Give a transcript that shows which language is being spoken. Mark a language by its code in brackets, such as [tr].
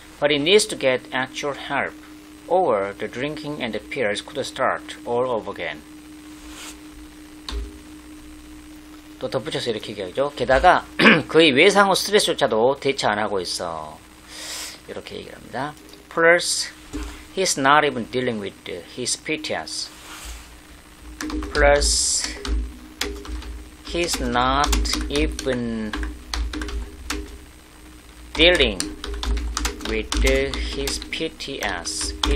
[en] But he needs to get actual help, or the drinking and the pills could start all over again. [ko] 또 덧붙여서 이렇게 얘기하죠. 게다가 그의 외상후 스트레스조차도 대처 안 하고 있어. 이렇게 얘기를 합니다. [en] Plus, he's not even dealing with his PTS. Plus, he's not even dealing with his PTS.